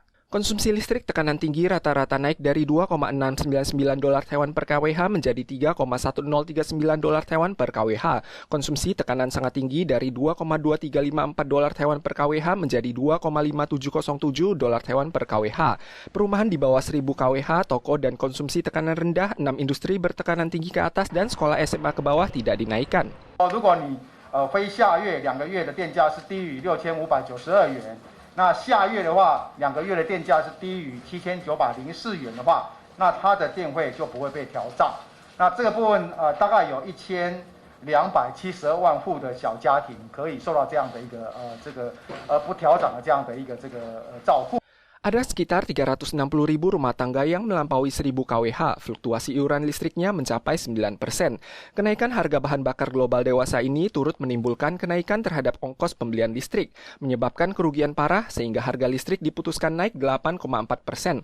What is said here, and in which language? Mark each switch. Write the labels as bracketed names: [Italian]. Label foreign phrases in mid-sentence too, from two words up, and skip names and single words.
[Indonesian] Konsumsi listrik tekanan tinggi rata-rata naik dari $2,699 Taiwan per kWh menjadi $3,1039 Taiwan per kWh. Konsumsi tekanan sangat tinggi dari $2,2354 Taiwan per kWh menjadi $2,5707 Taiwan per kWh. Perumahan di bawah 1000 kWh, toko dan konsumsi tekanan rendah, 6 industri bertekanan tinggi ke atas dan sekolah SMA ke bawah tidak dinaikkan. [Chinese] 如果你非下月2个月的电价是低于6592元。那下月的话，2个月的电价是低于7904元的话，那它的电费就不会被调涨。那这个部分大概有1272万户的小家庭可以受到这样的一个不调涨的这样的一个照顾。 [Indonesian] Ada sekitar 360.000 rumah tangga yang melampaui 1000 kWh, fluktuasi iuran listriknya mencapai 9%. Kenaikan harga bahan bakar global dewasa ini turut menimbulkan kenaikan terhadap ongkos pembelian listrik, menyebabkan kerugian parah sehingga harga listrik diputuskan naik 8,4%.